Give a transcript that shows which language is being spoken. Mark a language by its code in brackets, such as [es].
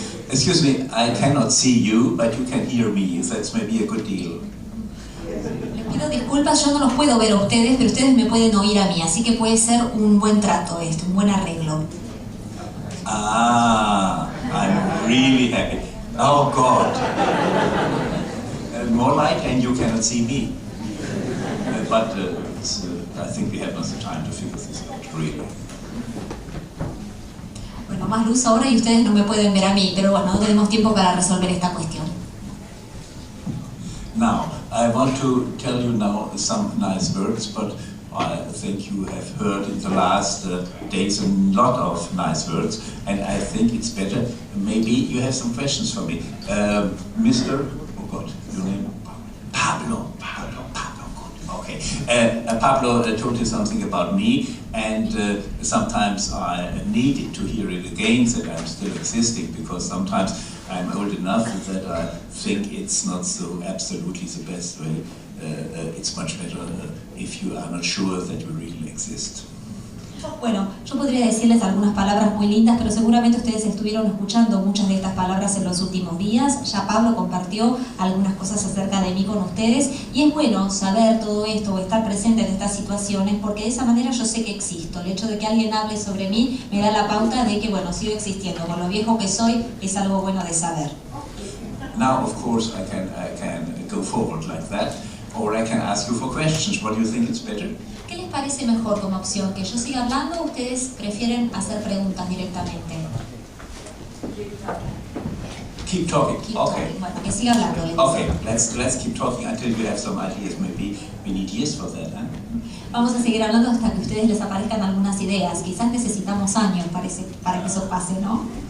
[en] Excuse me, I cannot see you, but you can hear me. That's maybe a good deal. [es] Les pido disculpas, yo no los puedo ver a ustedes, pero ustedes me pueden oír a mí, así que puede ser un buen trato esto, un buen arreglo. [en] I'm really happy. Oh God. More light and you cannot see me. But I think we have not the time to figure this out, really. [es] Bueno, más luz ahora y ustedes no me pueden ver a mí, pero bueno, no tenemos tiempo para resolver esta cuestión. [en] Now, I want to tell you now some nice words, but I think you have heard in the last days a lot of nice words, and I think it's better. Maybe you have some questions for me. Mr. Oh God, your name? Pablo, good, okay. Pablo told you something about me, and sometimes I needed to hear it again, that I'm still existing, because sometimes I'm old enough that I think it's not so absolutely the best way. It's much better if you are not sure that you really exist. [es] Bueno, yo podría decirles algunas palabras muy lindas, pero seguramente ustedes estuvieron escuchando muchas de estas palabras en los últimos días. Ya Pablo compartió algunas cosas acerca de mí con ustedes, y es bueno saber todo esto o estar presente en estas situaciones, porque de esa manera yo sé que existo. El hecho de que alguien hable sobre mí me da la pauta de que, bueno, sigo existiendo. Con lo viejo que soy, es algo bueno de saber. [en] Now, of course, I can go forward like that, or I can ask you for questions. What do you think it's better? [es] ¿Qué ¿Qué les parece mejor como opción? ¿Que yo siga hablando o ustedes prefieren hacer preguntas directamente? [en] Keep talking. Keep Okay. talking. [es] Bueno, que siga hablando. [en] Okay, let's keep talking until you have some ideas. Maybe we need years for that, huh? [es] Vamos a seguir hablando hasta que a ustedes les aparezcan algunas ideas. Quizás necesitamos años para que eso pase, ¿no?